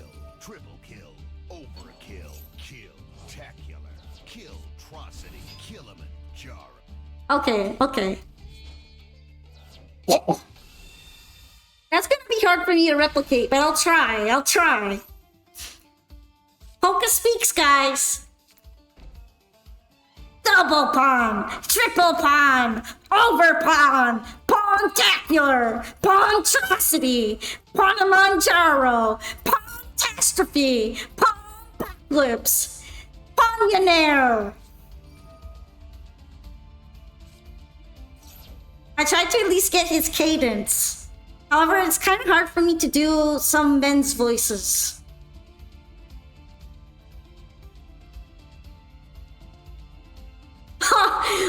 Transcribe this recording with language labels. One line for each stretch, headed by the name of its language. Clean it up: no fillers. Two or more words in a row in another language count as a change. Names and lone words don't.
English: Triple kill, overkill, kill-tacular, kill-trocity, Kilimanjaro. Okay. That's gonna be hard for me to replicate, but I'll try. Poca speaks, guys. Double pawn, triple pawn, over pawn, pawn-tacular, pawn-trocity, Kilimanjaro, pawn-tastrophe, pawn-backlips, pawn-yonaire. I tried to at least get his cadence. However, it's kind of hard for me to do some men's voices. Ha!